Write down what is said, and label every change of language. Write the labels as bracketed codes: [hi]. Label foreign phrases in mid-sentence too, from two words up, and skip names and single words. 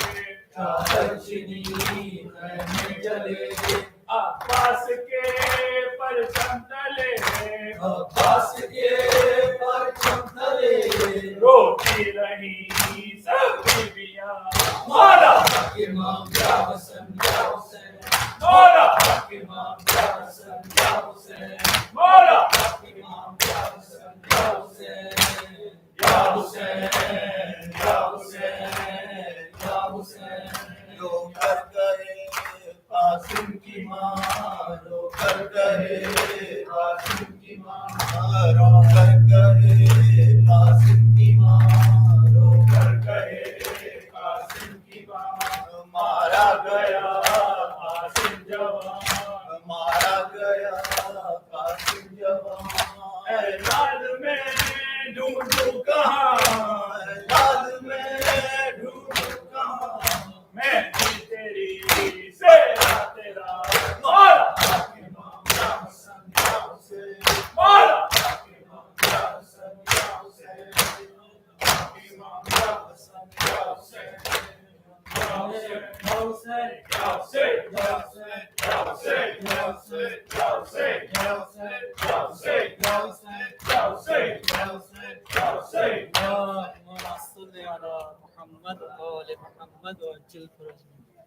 [ur] چادر چینی خیمے جلے عباس کے پرچم تلے عباس کے پرچم تلے روتی رہی سب بیویاں مولا حق امام یا حسن یا حسین مولا حق امام یا حسن یا حسین مولا حق امام یا حسن یا حسین یا حسین یا حسین یا حسین رو کر گئے قاسم کی ماں رو کر گئے قاسم کی ماں رو کر گئے قاسم کی ماں رو کر گئے قاسم کی ماں مارا گیا قاسم جوان مارا گیا قاسم جوان اے لال میں ڈھونڈوں کہاں اے لال میں ڈھونڈوں کہاں میں تیری سیرا تیرا مولا حق امام یا حسن یا حسین مولا حق امام یا حسن یا حسین حق امام یا حسن یا حسین یا حسین یا حسین یا حسین یا حسین یا حسین یا حسین یا حسین یا حسین یا حسین یا حسین یا حسین [ar] اللهم صل على محمد وآل محمد وعجل فرجهم